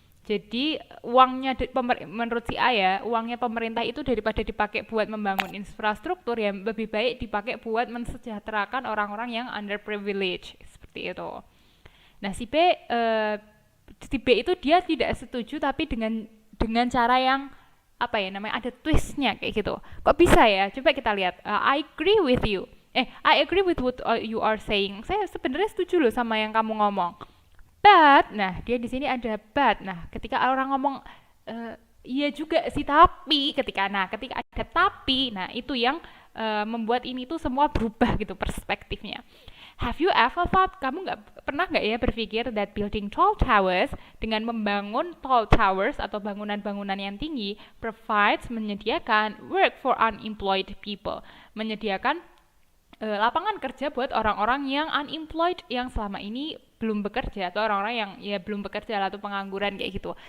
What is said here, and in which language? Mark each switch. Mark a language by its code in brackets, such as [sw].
[id] Jadi uangnya menurut si A ya, uangnya pemerintah itu daripada dipakai buat membangun infrastruktur ya lebih baik dipakai buat mensejahterakan orang-orang yang underprivileged seperti itu. Nah si B itu dia tidak setuju tapi dengan cara yang apa ya namanya ada twistnya kayak gitu. Kok bisa ya? Coba kita lihat. [en] I agree with you. I agree with what you are saying. [id] Saya sebenarnya setuju loh sama yang kamu ngomong. But, nah dia di sini ada but. Nah ketika orang ngomong iya juga sih tapi ketika ada tapi, nah itu yang membuat ini tuh semua berubah gitu perspektifnya. [en] Have you ever thought, [id] kamu pernah nggak ya berpikir [en] that building tall towers, [id] dengan membangun tall towers atau bangunan-bangunan yang tinggi, [en] provides, [id] menyediakan [en] work for unemployed people, [id] menyediakan lapangan kerja buat orang-orang yang unemployed, yang selama ini belum bekerja, atau orang-orang yang ya belum bekerja atau pengangguran kayak gitu.